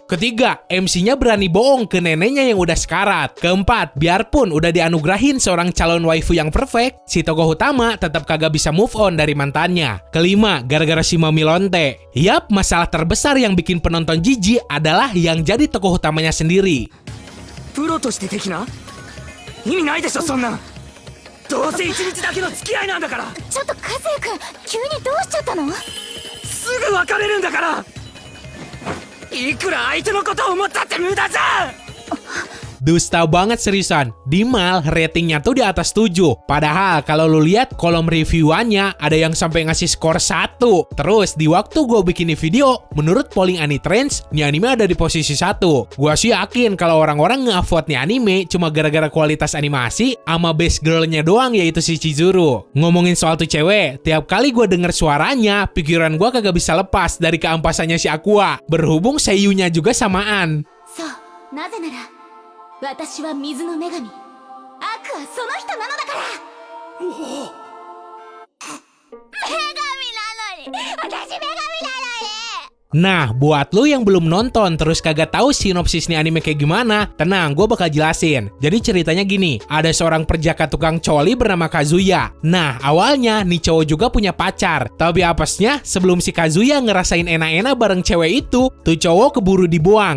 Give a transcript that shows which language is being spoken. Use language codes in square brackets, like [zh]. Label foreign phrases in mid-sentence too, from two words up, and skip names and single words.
[id] Ketiga, MC-nya berani bohong ke neneknya yang udah sekarat. Keempat, biarpun udah dianugerahin seorang calon waifu yang perfect, si tokoh utama tetap kagak bisa [en] move on [id] dari mantannya. Kelima, gara-gara si Mami Lonte. Yap, masalah terbesar yang bikin penonton jijik adalah yang jadi tokoh utamanya sendiri. [ja] プロとして的な意味ないでしょそんなどうせ一日だけの付き合いなんだからちょっと和也くん急にどうしちゃったのすぐ別れるんだからいくら相手のことを思ったって無駄じゃん [id] Dusta banget seriusan. Di Mal ratingnya tuh di atas 7. Padahal kalau lu lihat kolom reviewannya ada yang sampai ngasih skor 1. Terus di waktu gue bikin video, menurut polling Anitrends, nih anime ada di posisi 1. Gua sih yakin kalau orang-orang nge-vote nih anime cuma gara-gara kualitas animasi sama [en] best girl-nya [id] doang, yaitu si Chizuru. Ngomongin soal tuh cewek, tiap kali gue denger suaranya, pikiran gue kagak bisa lepas dari keampasannya si Aqua. Berhubung seiyunya juga samaan. [ja] そうなぜなら私は水の女神アクはその人なのだから女神なのに私女神なのに [id] Nah, buat lu yang belum nonton terus kagak tahu sinopsis nih anime kayak gimana, tenang, gue bakal jelasin. Jadi ceritanya gini, ada seorang perjaka tukang coli bernama Kazuya. Nah, awalnya nih cowok juga punya pacar. Tapi apesnya, sebelum si Kazuya ngerasain enak-enak bareng cewek itu, tuh cowok keburu dibuang.